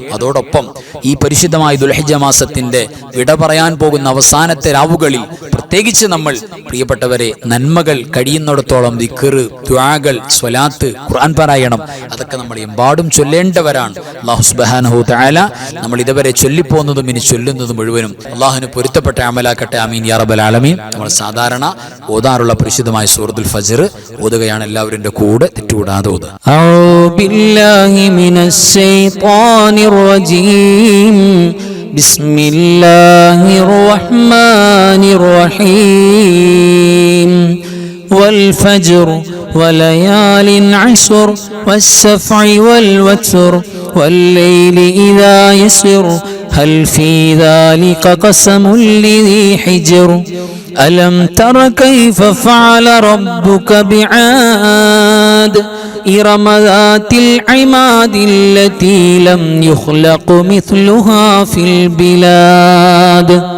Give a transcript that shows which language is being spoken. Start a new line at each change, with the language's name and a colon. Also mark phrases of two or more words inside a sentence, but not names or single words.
Malayalam: അതോടൊപ്പം ഈ പരിശുദ്ധമായ ദുൽഹിജ്ജ മാസത്തിന്റെ വിട പറയാൻ പോകുന്ന അവസാനത്തെ രാവുകളിൽ പ്രത്യേകിച്ച് നമ്മൾ പ്രിയപ്പെട്ടവരെ നന്മകൾ കഴിയുന്നിടത്തോളം ദിക്ർ, ദുആകൾ, സ്വലാത്ത്, ഖുർആൻ പാരായണം അതൊക്കെ നമ്മൾ എമ്പാടും ചൊല്ലേണ്ടവരാണ്.
Arabic: الله سبحانه وتعالى
Malayalam: നമ്മൾ ഇതുവരെ ചൊല്ലിപ്പോന്നതും ഇനി ചൊല്ലുന്നതും മുഴുവനും അള്ളാഹുവിന് പൊരുത്തപ്പെട്ട അമലാക്കട്ടെ.
Arabic: آمين يا رب العالمين.
Malayalam: നമ്മൾ സാധാരണ ഓതാറുള്ള പരിശുദ്ധമായ സൂറത്തുൽ ഫജ്ർ ഓതുകയാണ്. എല്ലാവരുടെ കൂടെ തെറ്റുകൂടാതെ ഓതുക.
Arabic: أعوذ بالله من الشيطان الرجيم بسم الله الرحمن الرحيم والفجر وليال عشر والشفع والوتر والليل إذا يسر هل في ذلك قسم لذي حجر ألم تر كيف فعل ربك بعاد إرم ذات العماد التي لم يخلق مثلها في البلاد